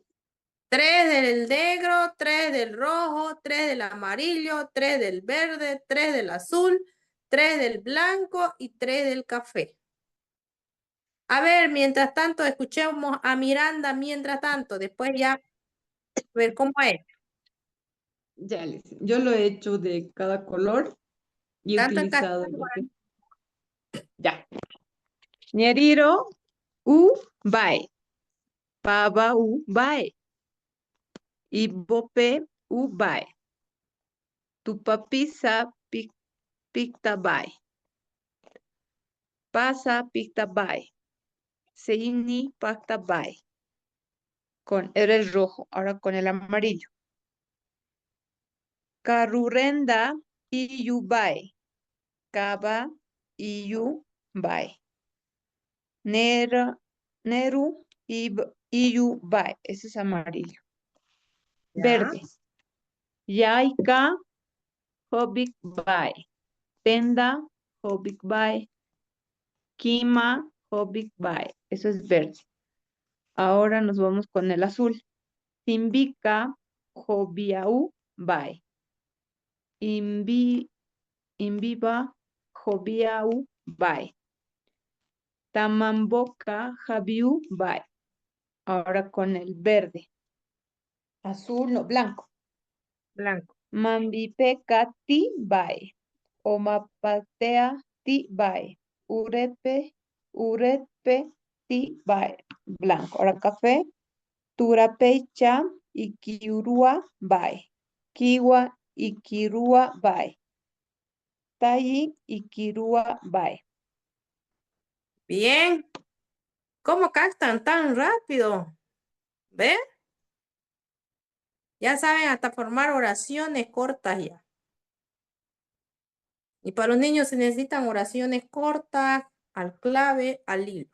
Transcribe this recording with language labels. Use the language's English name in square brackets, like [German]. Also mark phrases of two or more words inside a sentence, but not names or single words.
[Spanish] 3 del negro, 3 del rojo, 3 del amarillo, 3 del verde, 3 del azul, 3 del blanco y 3 del café. A ver, mientras tanto, escuchemos a Miranda, mientras tanto, después ya ver cómo es. Ya, listen. Yo lo he hecho de cada color y he Tanto en utilizado castellano. lo que... Ya. [Guarani] Ñeriro, u, bae. Pava, u, bae. Ibope, u, bae. Tupapisa, picta, bae. Pasa, picta, bae. Seini, pacta, bae. [Spanish] Era el rojo, ahora con el amarillo. [Guarani] Carurenda, iyu, bae. Caba, iyu, bae. Neru, iyu, bae. [Spanish] Ese es amarillo. Ya. Verde. [Guarani] Yaika, hobik, bae. Tenda, hobik, bae. Kima, hobik, bae. [Spanish] Eso es verde. Ahora nos vamos con el azul. [Guarani] Timbika, hobiau, bae. Imbiba, hobiau, bae. Tamamboka, jabiu, bae. [Spanish] Ahora con el verde. Azul, no, blanco. Blanco. [Guarani] Mambipeka, ti, bae. Omapatea, ti, bae. Urepe, ti, bae. [Spanish] Blanco. Ahora café. [Guarani] Turapecha, ikirua, bae. Kiwa, ikirua, bae. Tayi, ikirua, bae. [Spanish] Bien. ¿Cómo captan tan rápido? ¿Ve? Ya saben hasta formar oraciones cortas ya. Y para los niños se necesitan oraciones cortas, al clave, al hilo.